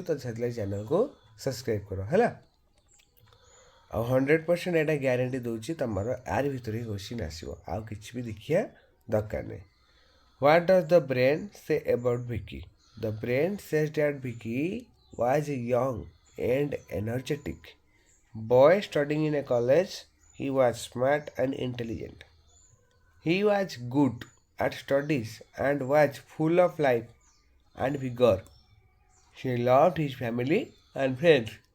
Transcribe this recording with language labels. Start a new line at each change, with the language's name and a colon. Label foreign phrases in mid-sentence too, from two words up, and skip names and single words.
Odia: ତ ସେଥିଲାଗି ଚ୍ୟାନେଲକୁ ସବସ୍କ୍ରାଇବ୍ କର ହେଲା. ଆଉ 100% ଏଇଟା ଗ୍ୟାରେଣ୍ଟି ଦେଉଛି ତୁମର ଆରି ଭିତରେ ହିଁ କୋଶ୍ଚିନ୍ ଆସିବ, ଆଉ କିଛି ବି ଦେଖିବା ଦରକାର ନାହିଁ.
English: What does the brain say about Vicky? the brain says that Vicky was young and energetic boy studying in a college. He was smart and intelligent. He was good at studies and was full of life and vigor. He loved his family and friends.